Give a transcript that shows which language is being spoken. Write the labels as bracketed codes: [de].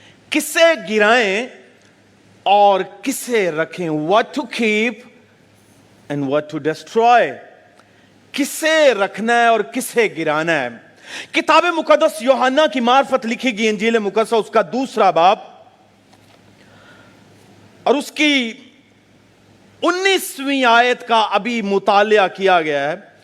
[ur] کسے گرائیں اور کسے رکھیں. [en] what to keep and what to destroy. [ur] کسے رکھنا ہے اور کسے گرانا ہے. کتاب مقدس یوحنا کی معرفت لکھی گئی انجیل مقدسہ اس کا 2 باب اور اس کی 19ویں آیت کا ابھی مطالعہ کیا گیا ہے.